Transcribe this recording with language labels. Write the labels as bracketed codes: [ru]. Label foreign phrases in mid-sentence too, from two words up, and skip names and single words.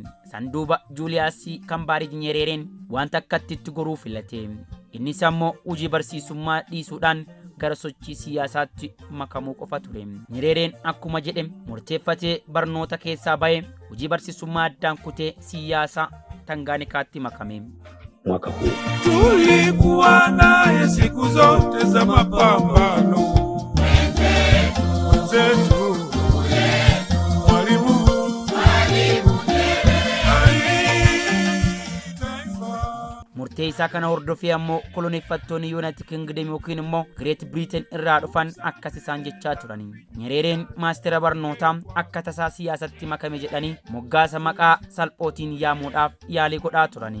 [om] Sanduuba Juuliyaas Kambaarij Nyerereen wanta akkatti itti goruu filate. Innis ammoo hojii barsiisummaa dhiisuudhaan gara sochii siyaasaatti makamuu qofa ture. Nyerereen akkuma jedhe murteeffatee barnoota keessaa ba'ee hojii barsiisummaa addaan kutee siyaasa Tanganyikaatti makame. [sw] Mwaka huu tulikuwa naye siku zote za mapambano. Mwenzetu Mwalimu [om] murtee isaa kana hordofee ammoo koloneeffattoonni United Kingdom yookiin immoo Great Britain irraa dhufan akkas isaan jechaa turani. Nyerereen maastera barnootaa akka tasaa siyaasatti makame jedhanii moggaasa maqaa salphootiin yaamuudhaaf yaalii godhaa turani.